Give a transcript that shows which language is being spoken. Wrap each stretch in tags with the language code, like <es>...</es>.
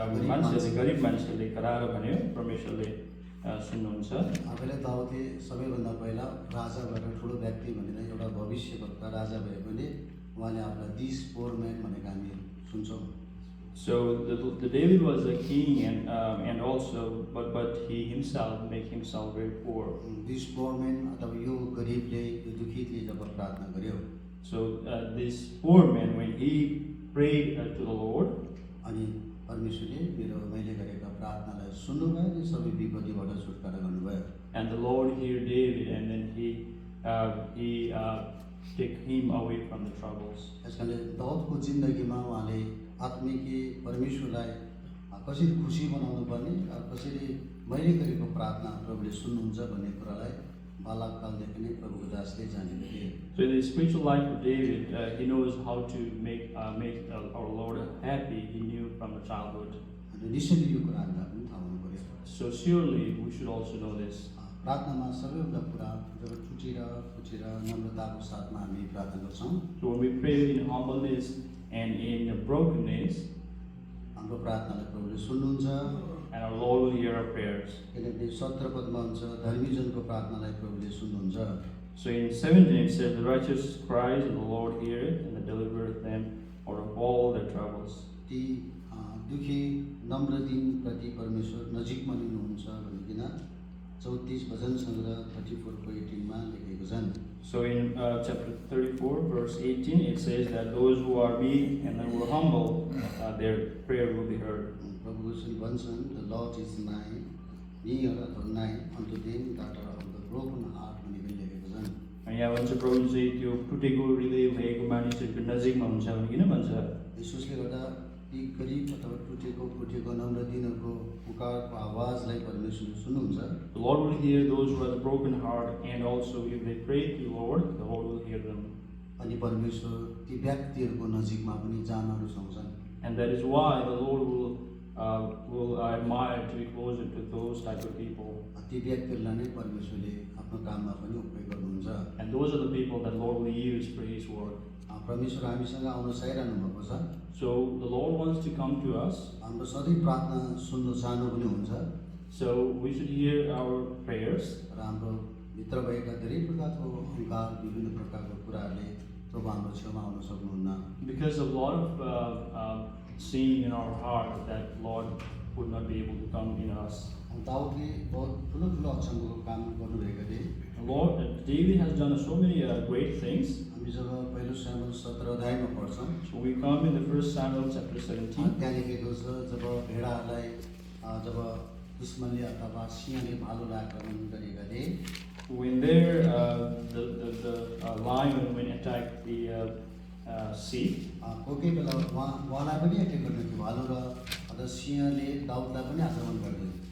<ne>मान्छेले गरिब मान्छेले कराएर भन्यो परमेश्वरले सुन्नुहुन्छ। आफैले दाउदले सबैभन्दा पहिला राजा भएर ठुलो व्यक्ति भनेर एउटा भविष्यवक्ता राजा भए पनि उहाँले आफूलाई</ne> <en>this poor man</en> <ne>भनेको हामी सुन्छौँ।</ne> <en>So the David was a king and also but he himself make himself very poor. This poor man</en> <ne>अथवा यो गरिबले यो दुखीले जब प्रार्थना गर्यो।</ne> <en>So this poor man, when he prayed to the Lord,</en> <ne>अनि परमेश्वरले मैले गरेका प्रार्थनालाई सुन्नुभयो अनि सबै विपत्तिबाट छुटकारा गर्नुभयो।</ne> <en>And the Lord heard David, and then he take him away from the troubles.</en> <ne>यसकारणले दाउदको जिन्दगीमा उहाँले आत्मिकी परमेश्वरलाई कसरी खुसी बनाउनु पर्ने कसरी मैले गरेको प्रार्थना प्रभुले सुन्नुहुन्छ भन्ने कुरालाई बालककालदेखि नै प्रभुको दासले जानेको थिए।</ne> <en>So in the spiritual life of David, he knows how to make our Lord happy. He knew from the childhood.</en> <ne>अनि निश्चय यो कुरा हामीलाई पनि थाहा हुनु पर्यो।</ne> <en>So surely we should also know this.</en> <ne>प्रार्थनामा सबैभन्दा कुरा जब टुटेर नम्रताको साथमा हामी प्रार्थना गर्छौँ।</ne> <en>So when we pray in humbleness and in brokenness,</en> <ne>हाम्रो प्रार्थनालाई प्रभुले सुन्नुहुन्छ।</ne> <en>and our Lord will hear our prayers.</en> <ne>किनकि 17 पदमा हुन्छ धर्मीजनको प्रार्थनालाई प्रभुले सुन्नुहुन्छ।</ne> <en>So in 17 it says, the righteous cries and the Lord heareth and delivereth them out of all their troubles.</en> <ne>ती दुखी नम्र दिनप्रति परमेश्वर नजिकमा लिनुहुन्छ भनिकन 34 भजन सङ्ग्रह 34 को 18 मा लेखेको छन्।</ne> <en>So in chapter 34 verse 18 it says that those who are meek and who are humble, their prayer will be heard.</en> <ne>प्रभुको वचन भन्छन्</ne> <en>the Lord is near</en> <ne>अथवा</ne> <en>nigh unto them that are of the broken heart</en> <ne>भनिकन लेखेको छन्। अनि यहाँ भन्छ प्रभु चाहिँ त्यो टुटेको हृदय भएको मानिसहरूको नजिकमा हुन्छ भनिकन भन्छ। यसोसले गर्दा ती गरिब अथवा फुटेको नम्र दिनको पुकारको आवाजलाई परमेश्वरले सुन्नुहुन्छ।</ne> <en>The Lord will hear those who have a broken heart, and also if they pray to the Lord will hear them.</en> <ne>अनि परमेश्वर ती व्यक्तिहरूको नजिकमा पनि जान रुचाउँछन्।</ne> <en>And that is why the Lord will admire to be closer to those type of people.</en> <ne>ती व्यक्तिहरूलाई नै परमेश्वरले आफ्नो काममा पनि उपयोग गर्नुहुन्छ।</ne> <en>And those are the people that Lord will use for His work.</en> <ne>परमेश्वर हामीसँग आउन चाहिरहनु भएको छ।</ne> <en>So the Lord wants to come to us.</en> <ne>हाम्रो सधैँ प्रार्थना सुन्नु चाहनु पनि हुन्छ</ne> <en>So we should hear our prayers.</en> <ne>र हाम्रो भित्र भएका धेरै प्रकारको अहङ्कार विभिन्न प्रकारको कुराहरूले प्रभु हाम्रो छेउमा आउन सक्नुहुन्न।</ne> <en>Because of a lot of sin in our heart that Lord would not be able to come in us.</en> <ne>दाउदले बहुत ठुलो ठुलो अचम्मको काम गर्नुभएको थिए।</ne> <en>David has done so many great things.</en> <ne>हामी जब पहिलो सामुएल 17 अध्यायमा पढ्छौँ</ne> <en>So we come in the 1 Samuel chapter 17.</en> <ne>त्यहाँ लेखेको छ जब भेडाहरूलाई जब दुश्मनले अथवा सिंहले भालुलाई आक्रमण गरेका थिए</ne> <en>When there the lion when attacked the sheep,</en> <ne>कोही बेला उहाँलाई पनि एटेक गर्ने थियो भालु र अथवा सिंहले दाउदलाई पनि आक्रमण गर्दै।</ne>